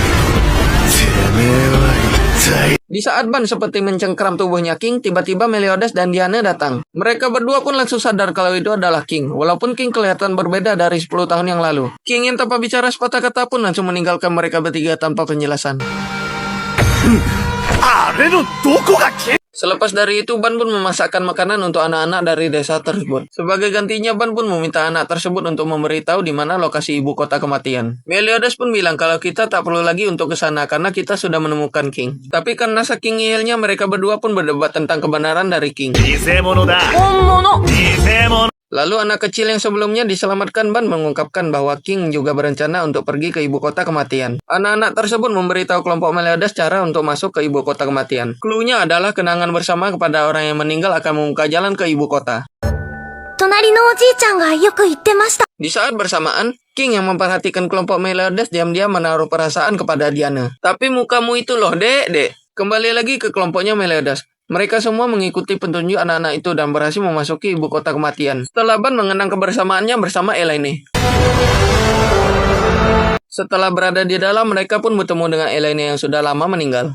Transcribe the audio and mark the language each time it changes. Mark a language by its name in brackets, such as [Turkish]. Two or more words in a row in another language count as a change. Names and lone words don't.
[Indonesian] Di saat Ban seperti mencengkram tubuhnya King, tiba-tiba Meliodas dan Diana datang. Mereka berdua pun langsung sadar kalau itu adalah King, walaupun King kelihatan berbeda dari 10 tahun yang lalu. King yang tanpa bicara sepatah kata pun langsung meninggalkan mereka bertiga tanpa penjelasan. [Japanese] あれのどこが消え [Indonesian] Selepas dari itu, Ban pun memasakkan makanan untuk anak-anak dari desa tersebut. Sebagai gantinya, Ban pun meminta anak tersebut untuk memberitahu di mana lokasi ibu kota kematian. Meliodas pun bilang kalau kita tak perlu lagi untuk ke sana karena kita sudah menemukan King. Tapi karena saking ngeyelnya, mereka berdua pun berdebat tentang kebenaran dari King. [Japanese] 偽物だ本物。偽物 [Indonesian] Lalu anak kecil yang sebelumnya diselamatkan Ban mengungkapkan bahwa King juga berencana untuk pergi ke ibu kota kematian. Anak-anak tersebut memberitahu kelompok Meliodas cara untuk masuk ke ibu kota kematian. Cluenya adalah kenangan bersama kepada orang yang meninggal akan membuka jalan ke ibu kota. [Japanese] 隣のおじいちゃんがよく言ってました。 [Indonesian] Di saat bersamaan, King yang memperhatikan kelompok Meliodas diam-diam menaruh perasaan kepada Diana. Tapi mukamu itu loh, dek. Kembali lagi ke kelompoknya Meliodas. Mereka semua mengikuti petunjuk anak-anak itu dan berhasil memasuki ibu kota kematian. Setelah Ban mengenang kebersamaannya bersama Elaine. Setelah berada di dalam, mereka pun bertemu dengan Elaine yang sudah lama meninggal.